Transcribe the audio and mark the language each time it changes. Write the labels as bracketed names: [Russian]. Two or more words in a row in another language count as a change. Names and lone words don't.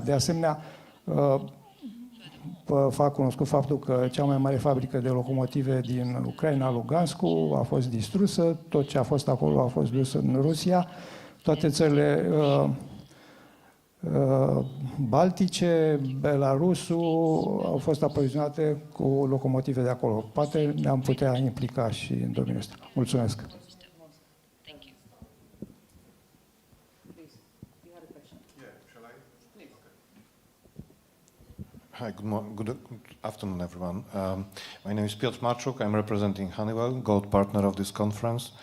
[Romanian] De asemenea, fac cunoscut faptul că cea mai mare fabrică de locomotive din Ucraina, Lugansku, a fost distrusă, tot ce a fost acolo a fost dus în Rusia, toate țările baltice, Belarusul au fost aprovizionate cu locomotive de acolo. Poate ne-am putea implica și în domeniul ăsta. Mulțumesc! [English] Hi, good afternoon, everyone. My name is Piotr Marczuk. I'm representing Honeywell, gold partner of this conference.